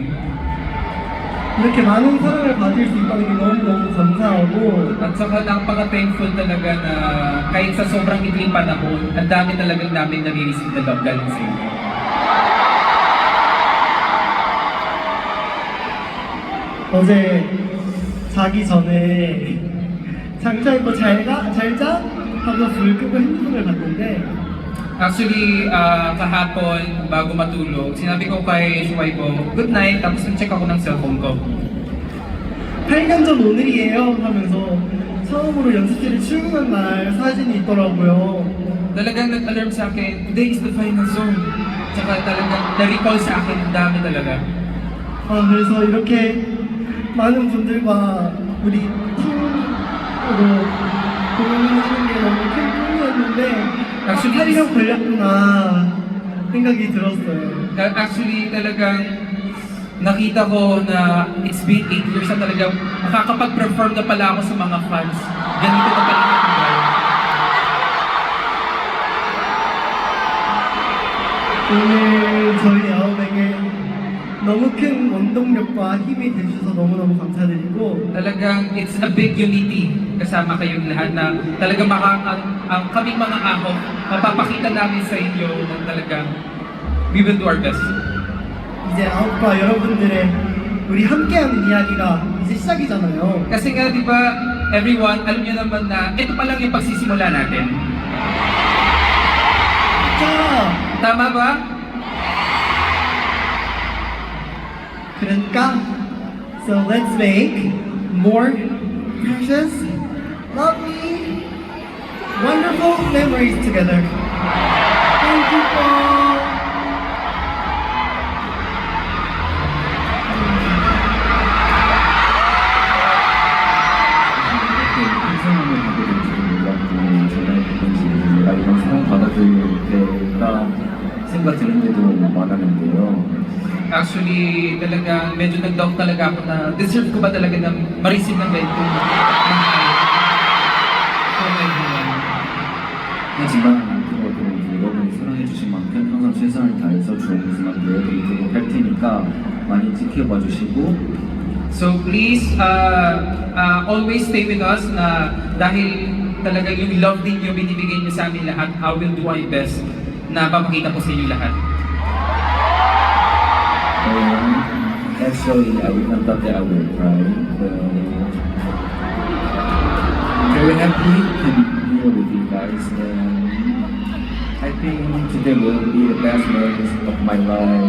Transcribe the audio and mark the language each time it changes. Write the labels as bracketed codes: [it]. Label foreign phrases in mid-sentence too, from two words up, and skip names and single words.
[ko] 이렇게 많은 사랑을 받을 수 있다는 게 너무너무 감사하고 [tl] At saka napaka-thankful talaga na kahit sa sobrang ikling panahon, ang dami talagang namin nare-receive na love galing sa inyo. [ko] 어제 자기 전에 장차 입고 잘자 하고 불 끄고 핸드폰을 봤는데 [tl] Actually, kahapon, bago matulog, sinabi ko kay Shuaibo, [en] good night, [tl] tapos nag-check ako ng cellphone ko. [ko] 8년 전 오늘이에요 하면서 처음으로 연습실에 출근한 날 사진이 있더라고요. [tl] Talagang nag-alarm sa akin, [en] today is the final zone. [tl] Tsaka talagang na-recall sa akin, ang dami talaga. [ko] 그래서 이렇게 많은 분들과 우리 팀으로 공연하는 게 너무 큰 꿈이었는데 파리가 걸렸구나 생각이 들었어요. [tl] Actually, talagang nakita ko na [en] it's been 8 years [tl] na talagang makakapag-perform na pala ako sa mga fans. Ganito na pala yung buhay. [ko] 오늘 저희 아홉에게 너무 큰 원동력과 힘이 되셔서 너무너무 감사드리고 [tl] Talagang [en] it's a big unity [tl] kasama kayong lahat na talagang ang kaming mga ahok, mapapakita namin sa inyo na talagang [en] we will do our best. [ko] 이제 아홉과 여러분들의 우리 함께하는 이야기가 이제 시작이잖아요. [tl] Kasi nga, di ba, everyone, alam niyo naman na ito pa lang yung pagsisimula natin. [ko] 자, [tl] Tama ba? [en] 그러니까 so let's make more precious love me wonderful memories together. Thank you po. [ko] 상황을 갖게 될지 몰랐고 제가 이런 상황 받아들일 때가 생각 드는 때도 많았는데요. [tl] Actually, talagang medyo nag-doubt talaga ako na deserve ko ba talaga na ma-receive ng ganito. [ko] 하지만 그래도 여러분이 사랑해주신 만큼 항상 최선을 다해서 좋은 모습만 보여드리도록 할 테니까 많이 지켜봐 주시고 [en] So please, always stay with us [tl] na dahil talaga yung love din yung binibigay niyo sa amin lahat, [en] I will do my best [tl] na papakita ko sa inyo lahat. [en] Actually, I would not thought that I would cry. Very happy to be here with you guys, and I think today will be the best moments of my life.